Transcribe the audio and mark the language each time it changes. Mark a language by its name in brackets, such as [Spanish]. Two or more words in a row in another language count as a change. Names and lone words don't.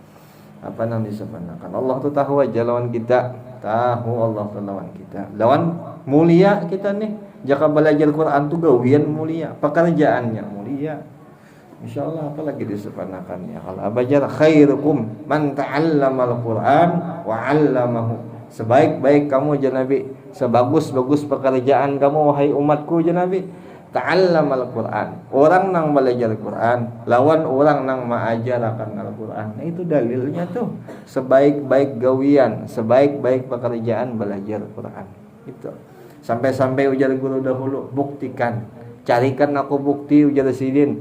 [Banjar] Allah tuh tahu aja lawan kita, Allah tuh lawan kita. Lawan mulia kita nih. Jika belajar Quran tuh gawian mulia, pekerjaannya mulia. Insyaallah apalagi disepanakan ya kalau abajar [Arabic] خيركم من تعلم القرآن وعلمه. [Banjar] Sebaik-baik kamu ya Nabi, sebagus-bagus pekerjaan kamu wahai umatku ya Nabi, [Arabic] تعلم القرآن. [Banjar] Orang nang belajar Qur'an lawan orang nang maajarkan Al-Qur'an. Nah, itu dalilnya tuh. Sebaik-baik gawian, sebaik-baik pekerjaan belajar Qur'an. Itu. Sampai-sampai ujar guru dahulu, buktikan. Carikan aku bukti ujar Sidin.